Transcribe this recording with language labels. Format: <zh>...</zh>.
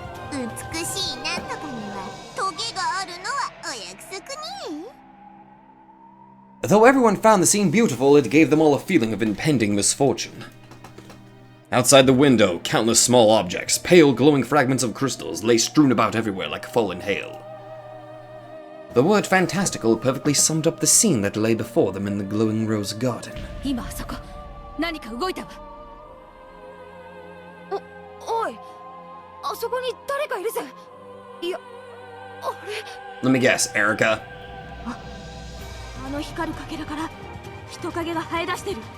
<ja>美しいなんとかにはトゲがあるのはお約束に。</ja> <en>Though everyone found the scene beautiful, it gave them all a feeling of impending misfortune. Outside the window, countless small objects, pale glowing fragments of crystals, lay strewn about everywhere like fallen hail. The word fantastical perfectly summed up the scene that lay before them in the glowing rose garden.</en> <ja>今あそこ何か動いたわ。おい、あそこに誰かいるぜ。いや、あれ。</ja> <en>Let me guess, Erica?</en> <ja>あの光るかけらから人影が生え出してる。</ja>